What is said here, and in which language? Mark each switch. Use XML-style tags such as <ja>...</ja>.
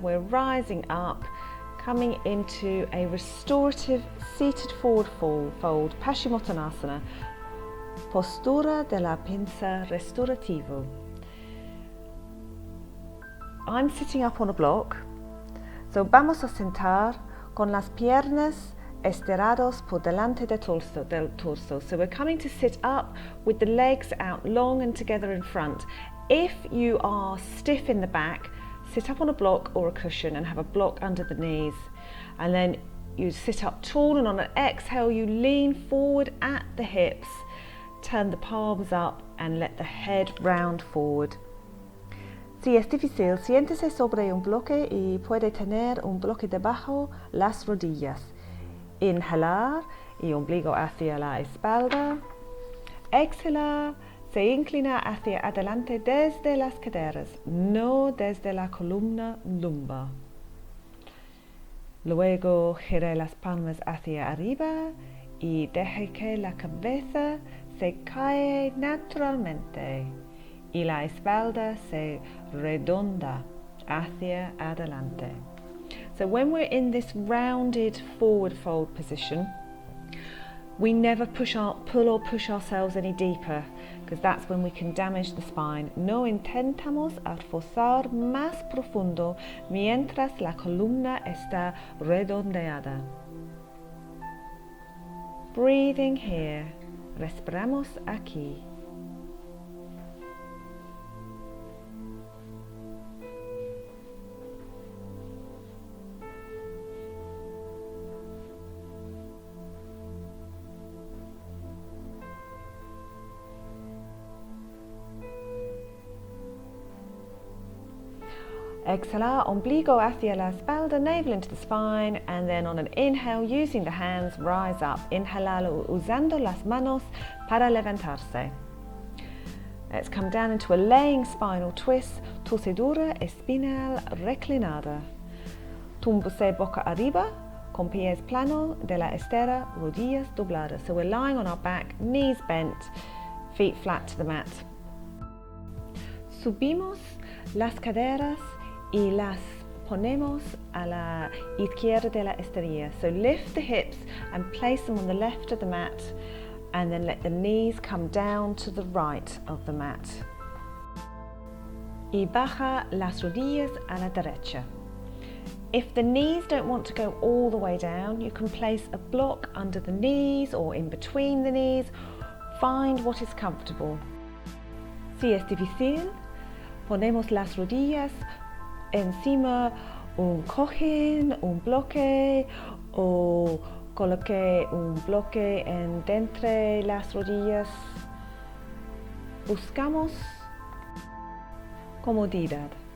<en>We're rising up, coming into a restorative seated forward fold, Paschimottanasana,</en> <es>postura de la pinza restaurativo.</es> <en>I'm sitting up on a block.</en> <es>So vamos a sentar con las piernas estirados por delante del torso.</es> <en>So we're coming to sit up with the legs out long and together in front. If you are stiff in the back, sit up on a block or a cushion and have a block under the knees. And then you sit up tall, and on an exhale you lean forward at the hips, turn the palms up and let the head round forward.</en> <es>Si es difícil, siéntese sobre un bloque y puede tener un bloque debajo las rodillas. Inhalar y ombligo hacia la espalda. Exhalar, se inclina hacia adelante desde las caderas, no desde la columna lumbar. Luego gire las palmas hacia arriba y deje que la cabeza se cae naturalmente. Y la espalda se redonda hacia adelante.</es> <en>So when we're in this rounded forward fold position, we never pull or push ourselves any deeper, because that's when we can damage the spine.</en> <es>No intentamos forzar más profundo mientras la columna está redondeada.</es> <en>Breathing here,</en> <es>respiramos aquí. Exhalar, ombligo hacia la espalda,</es> <en>navel into the spine, and then on an inhale, using the hands, rise up.</en> <es>Inhalar usando las manos para levantarse.</es> <en>Let's come down into a laying spinal twist,</en> <es>torcedura espinal reclinada. Túmbose boca arriba, con pies plano de la estera, rodillas dobladas.</es> <en>So we're lying on our back, knees bent, feet flat to the mat.</en> <es>Subimos las caderas y las ponemos a la izquierda de la esterilla.</es> <en>So lift the hips and place them on the left of the mat, and then let the knees come down to the right of the mat.</en> <es>Y baja las rodillas a la derecha.</es> <en>If the knees don't want to go all the way down, you can place a block under the knees or in between the knees. Find what is comfortable.</en> <es>Si es difícil, Ponemos las rodillas encima un cojín, un bloque, o coloque un bloque entre las rodillas. Buscamos comodidad.</es>